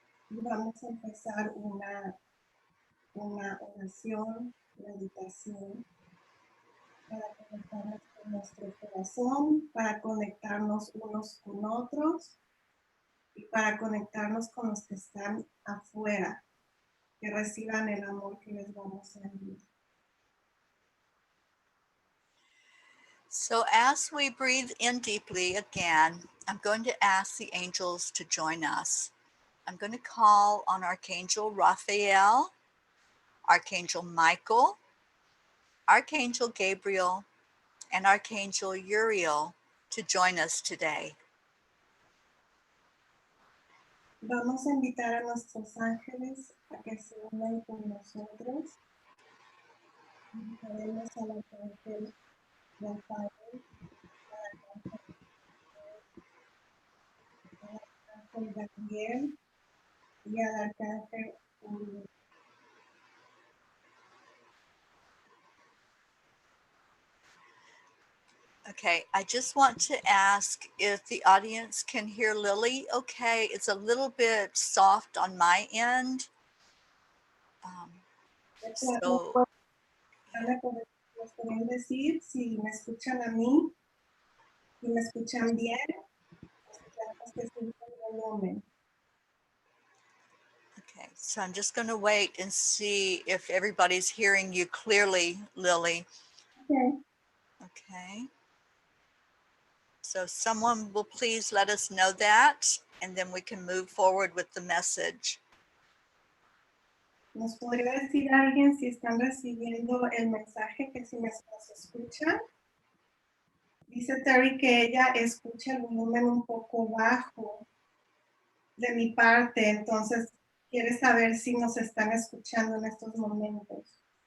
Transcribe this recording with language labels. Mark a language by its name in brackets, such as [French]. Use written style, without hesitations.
[Spanish] Y vamos a empezar una oración, meditación, para conectarnos con nuestro corazón, para conectarnos unos con otros y para conectarnos con los que están afuera, que reciban el amor que les vamos a enviar. [English] So as we breathe in deeply again, I'm going to ask the angels to join us. I'm going to call on Archangel Raphael, Archangel Michael, Archangel Gabriel, and Archangel Uriel to join us today. [Spanish] Vamos a invitar a nuestros ángeles a que se unan con nosotros. Invitaremos al arcángel Rafael, al arcángel Gabriel y al arcángel Uriel. [English] Okay, I just want to ask if the audience can hear Lily okay. It's a little bit soft on my end. So, [Spanish] ¿Les pueden decir si me escuchan a mí? Si me escuchan bien, esperamos que escuchen el volumen. [English] okay, so I'm just going to wait and see if everybody's hearing you clearly, Lily. Okay. Okay. So someone will please let us know that, and then we can move forward with the message. [Spanish] ¿Nos podría decir alguien si están recibiendo el mensaje, que si nos escuchan? Dice Teri que ella escucha el volumen un poco bajo de mi parte, entonces quiere saber si nos están escuchando en estos momentos.